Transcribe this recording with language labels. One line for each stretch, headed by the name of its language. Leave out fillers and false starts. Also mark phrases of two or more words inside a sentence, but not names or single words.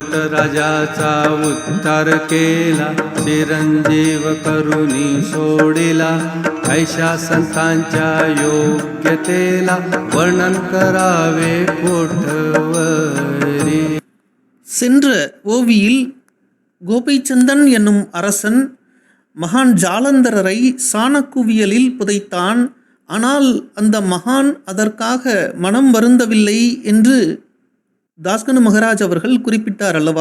Marathi: राजाचा उद्धार केला, चिरंजीव करुणी सोडिला. ऐशा संतांच्या योग्यतेला वर्णन करावे कोठवरी.
Tamil: சென்ற ஓவியில் கோபிச்சந்தன் என்னும் அரசன் மகான் ஜாலந்தரரை சாணக்குவியலில் புதைத்தான். ஆனால் அந்த மகான் அதற்காக மனம் வருந்தவில்லை என்று தாஸ்கனு மகராஜ் அவர்கள் குறிப்பிட்டார் அல்லவா?